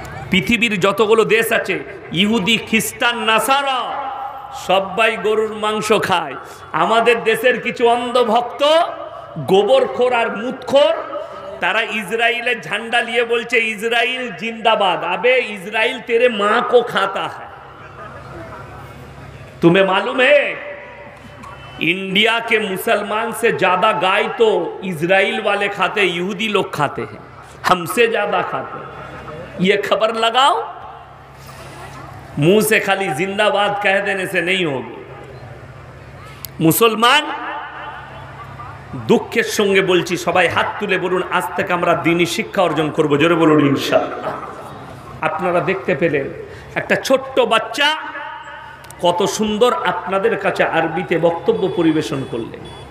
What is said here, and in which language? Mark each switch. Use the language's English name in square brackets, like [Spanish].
[Bangla] পৃথিবীর যতগুলো দেশ আছে, ইহুদি, খ্রিস্টান, নাসারা সবাই গরুর মাংস খায়। আমাদের দেশের কিছু অন্ধভক্ত, গোবরখোর আর মুতখোর, তারা ইসরায়েলের ঝান্ডা নিয়ে বলছে ইসরায়েল জিন্দাবাদ। [Hindi] আবে इजराइल तेरे माँ को खाता है, तुम्हें मालूम है? इंडिया के मुसलमान से ज्यादा गाय तो इजराइल वाले खाते, यहूदी लोग खाते हैं, हमसे ज्यादा खाते हैं। ये खबर लगाओ। मुंह से खाली जिंदाबाद कह देने से नहीं होगी। [Bangla] मुसलमान, দুঃখের সঙ্গে বলছি, সবাই হাত তুলে বলুন, আজ থেকে আমরা দ্বীনি শিক্ষা অর্জন করব। জোরে বলুন ইনশাআল্লাহ। আপনারা দেখতে পেলেন একটা ছোট্ট বাচ্চা কত সুন্দর আপনাদের কাছে আরবিতে বক্তব্য পরিবেশন করলেন।